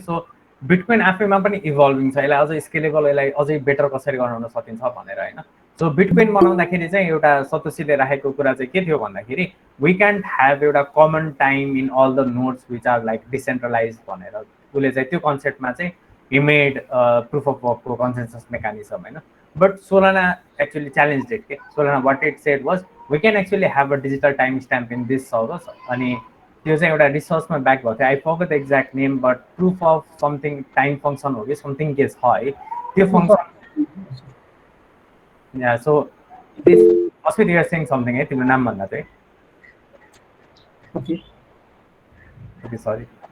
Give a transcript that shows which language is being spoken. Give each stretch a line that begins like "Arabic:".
Nepali: So bitcoin आफैमा पनि evolving छ, यसलाई अझै स्केलेबल, यसलाई अझै बेटर कसरी बनाउन सकिन्छ भनेर होइन। सो बिटकोइन बनाउँदाखेरि चाहिँ एउटा सतोसीले राखेको कुरा चाहिँ के थियो भन्दाखेरि
English: we can't have एउटा common time in all the nodes which are like decentralise
Nepali: भनेर उसले चाहिँ त्यो कन्सेप्टमा चाहिँ
English: he made proof of work consensus mechanism
Nepali: होइन।
English: but Solana actually challenged it okay? Solana what it said was we can actually have a digital timestamp in this server
Nepali: अनि त्यो चाहिँ एउटा रिसर्चमा ब्याक भएको थियो।
English: I forgot the exact name but proof of something time function
Nepali: हो कि something के छ है त्यो function.
English: yeah so this Asmit you are saying something
Nepali: है तिम्रो नाम भन्दा चाहिँ
English: Okay sorry.